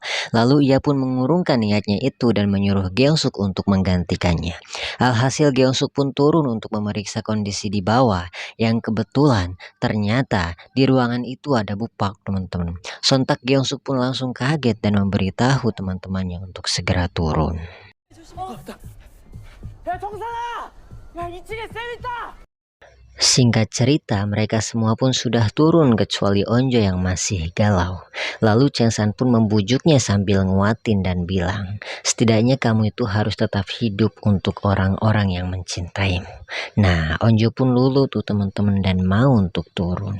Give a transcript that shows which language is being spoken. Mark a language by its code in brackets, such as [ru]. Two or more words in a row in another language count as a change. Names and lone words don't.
[id] Lalu ia pun mengurungkan niatnya itu dan menyuruh Gyeongsuk untuk menggantikannya. Alhasil Gyeongsuk pun turun untuk memeriksa kondisi di bawah, yang kebetulan ternyata di ruangan itu ada Bupak teman-teman. Sontak Gyeongsuk pun langsung kaget dan memberitahu teman-temannya untuk segera turun. [ko] 야 정상아! 야 2층에 쌤 있다! [id] Singkat cerita, mereka semua pun sudah turun kecuali Onjo yang masih galau. Lalu Changsan pun membujuknya sambil nguatin dan bilang, setidaknya kamu itu harus tetap hidup untuk orang-orang yang mencintaimu. Nah, Onjo pun luluh tuh teman-teman dan mau untuk turun.